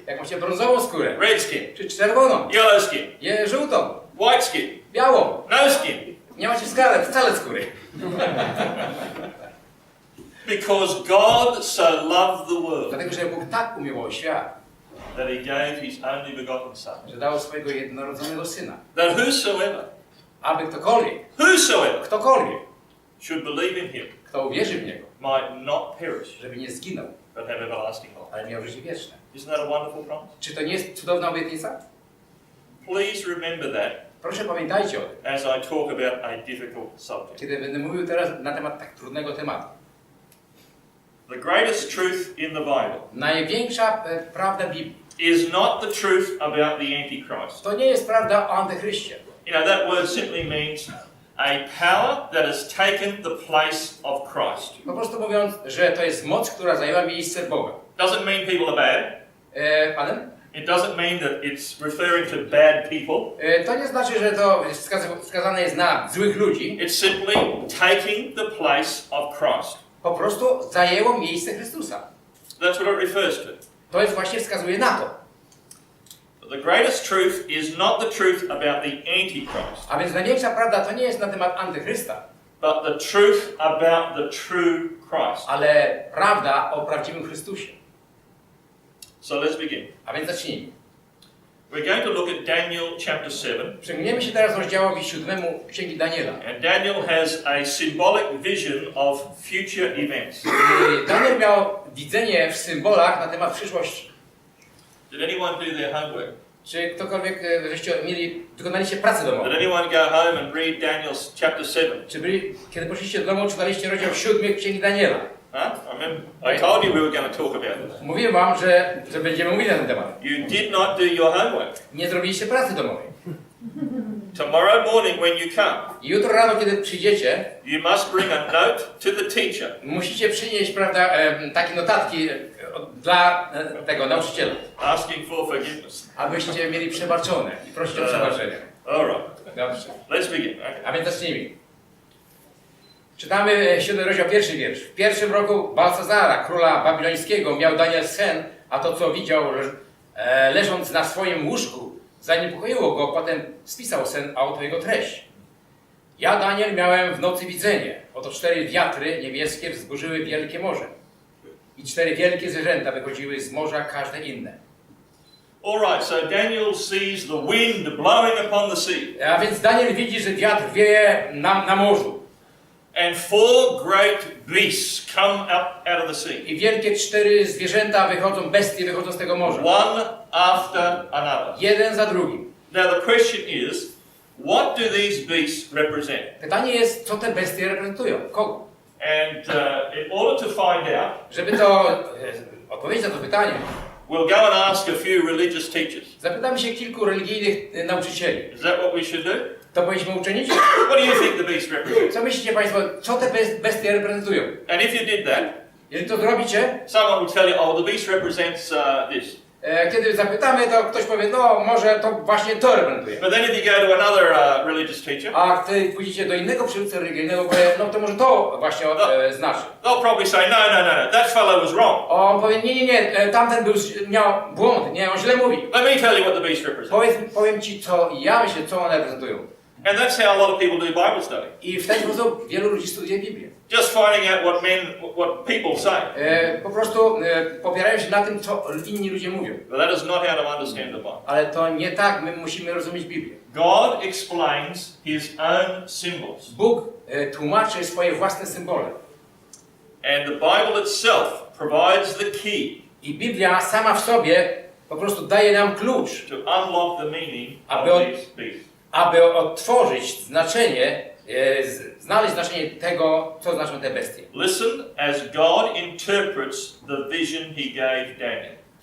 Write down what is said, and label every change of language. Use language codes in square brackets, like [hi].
[pl] Jak macie brązową skórę. [en] Red skin. [pl] Czy czerwoną. [en] Yellow skin. [pl] Żółtą. [en] White skin. [pl] Białą. [en] No skin. [pl] Nie macie wcale skóry. [en] Because God so loved the world [pl] Dlatego, że Bóg tak umiłował świat, [en] that he gave his only begotten Son. [pl] że dał swojego jednorodzonego Syna. [en] That whosoever, [pl] Aby ktokolwiek [en] should believe in him [pl] kto uwierzy w Niego, [en] might not perish, [pl] żeby nie zginął, [en] but have everlasting life. [pl] ale miał życie wieczne. [en] Isn't that a wonderful promise? [pl] Czy to nie jest cudowna obietnica? [en] Please remember that [pl] Proszę pamiętajcie o tym, [en] as I talk about a difficult subject. [pl] kiedy będę mówił teraz na temat tak trudnego tematu. [en] The greatest truth in the Bible [pl] Największa prawda Biblii [en] is not the truth about the Antichrist. [pl] to nie jest prawda o Antychryście. [en] You know, that word simply means a power that has taken the place of Christ. [pl] Po prostu mówiąc, że to jest moc, która zajęła miejsce Boga. [en] Doesn't mean people are bad. Pardon? It doesn't mean that it's referring to bad people. [pl] To nie znaczy, że to wskazane jest na złych ludzi. [en] It's simply taking the place of Christ. [pl] Po prostu zajęło miejsce Chrystusa. [en] That's what it refers to. [pl] To jest właśnie wskazuje na to. [en] But the greatest truth is not the truth about the Antichrist, [pl] A więc największa prawda to nie jest na temat Antychrysta, [en] but the truth about the true Christ. [pl] ale prawda o prawdziwym Chrystusie. [en] So let's begin. [pl] A więc zacznijmy. [en] We're going to look at Daniel chapter 7. [pl] Przyglądniemy się teraz rozdziałowi 7 Księgi Daniela. [en] And Daniel has a symbolic vision of future events. [pl] Daniel miał widzenie w symbolach na temat przyszłości. [en] Did anyone do their homework? [pl] Czy ktokolwiek żeście wykonaliście pracę domową? [en] Did anyone go home and read Daniel chapter 7? [pl] Czy kiedy poszliście do domu, czytaliście rozdział 7 Księgi Daniela? [en] I remember I told you we were going to talk about this. [pl] Mówiłem wam, że będziemy mówić na ten temat. [en] You did not do your homework. [pl] Nie zrobiliście pracy domowej. [en] Tomorrow morning when you come, [pl] Jutro rano, kiedy przyjdziecie, [en] you must bring a note to the teacher. [pl] musicie przynieść, prawda, takie notatki dla tego nauczyciela, [en] Asking for forgiveness. [pl] abyście mieli przebaczone i prosić o przebaczenie. [en] All right. [pl] Dobrze. [en] Let's begin. Okay. [pl] A więc zacznijmy. Czytamy 7 rozdział, pierwszy wiersz. W pierwszym roku Balsazara, króla babilońskiego, miał Daniel sen, a to, co widział leżąc na swoim łóżku, zaniepokoiło go. Potem spisał sen, a oto jego treść. Ja, Daniel, miałem w nocy widzenie. Oto 4 wiatry niebieskie wzburzyły wielkie morze. I 4 wielkie zwierzęta wychodziły z morza, każde inne. [en] All right, so Daniel sees the wind blowing upon the sea. [pl] A więc Daniel widzi, że wiatr wieje na morzu. [en] And 4 great beasts come up out of the sea. [pl] I wielkie 4 zwierzęta wychodzą, bestie wychodzą z tego morza. [en] One after another. [pl] Jeden za drugim. [en] Now the question is, what do these beasts represent? [pl] Pytanie jest, co te bestie reprezentują? Kogo? [en] And in order to find out, [pl] Żeby to odpowiedzieć na to pytanie, [en] we'll go and ask a few religious teachers. [pl] zapytamy się kilku religijnych nauczycieli. [en] Is that what we should do? [pl] To powinniśmy uczynić? [en] What do you think the beasts represent? [pl] Co myślicie Państwo, co te bestie reprezentują? [en] And if you did that, [pl] Jeżeli to zrobicie, [en] someone will tell you, oh, the beast represents this. [pl] kiedy zapytamy, to ktoś powie, no może to właśnie to reprezentuje. [en] But then if you go to another religious teacher, [pl] A gdy pójdziecie do innego przywódcy religijnego, powie, no to może to właśnie znaczy. [en] they'll probably say, no, that fellow was wrong. [pl] On powie, nie, tamten miał błąd, nie, on źle mówi. [en] Let me tell you what the beast represents. [pl] Powiem Ci, co ja myślę, co one reprezentują. [en] And that's how a lot of people do Bible study. [pl] I w ten sposób wielu ludzi studiuje Biblię. [en] Just finding out what people say. [pl] Po prostu popierają się na tym, co inni ludzie mówią. [en] But that is not how to understand the Bible. [pl] Ale to nie tak my musimy rozumieć Biblię. [en] God explains His own symbols. [pl] Bóg tłumaczy swoje własne symbole. [en] And the Bible itself provides the key [pl] I Biblia sama w sobie po prostu daje nam klucz, [en] to unlock the meaning of these beasts. [pl] aby otworzyć znaczenie, znaleźć znaczenie tego, co znaczą te bestie. [en] Listen as God interprets the vision He gave Daniel.